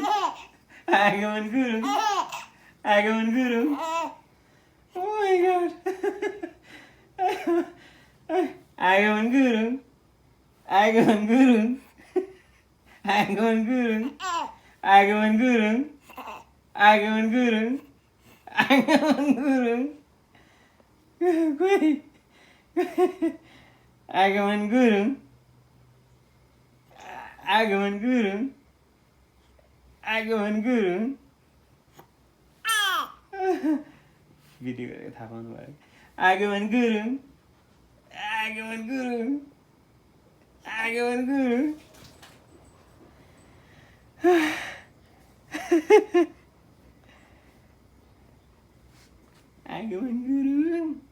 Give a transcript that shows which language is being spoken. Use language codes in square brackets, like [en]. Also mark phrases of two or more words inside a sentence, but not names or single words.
[en] Agam and Guru. Agam and Guru. Oh my god. Agam and Guru. Agam and Guru. Agam and Guru. Agam and Guru. Agam Guru. Agam Guru. Wait. Agam Guru. Agam Guru. Agam Guru. [ne] Video गरेर थाहा पाउनु भयो Agam Guru. [en] Agam Guru. Agam Guru. Agam Guru.